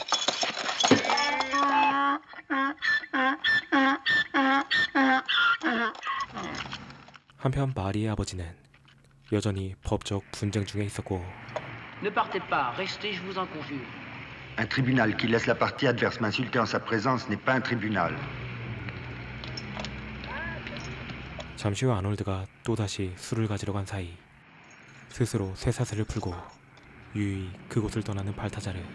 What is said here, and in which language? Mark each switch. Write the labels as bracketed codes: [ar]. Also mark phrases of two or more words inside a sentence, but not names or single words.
[ko] 한편 마리의 아버지는 여전히 법적 분쟁 중에 있었고 [fr] Ne partez pas, restez, je vous en conjure. Un tribunal qui laisse la partie adverse m'insulter en sa présence n'est pas un tribunal. [ko] 잠시 후 아놀드가 또다시 술을 가지러 간 사이 스스로 쇠사슬을 풀고 유유히 그곳을 떠나는 발타자르.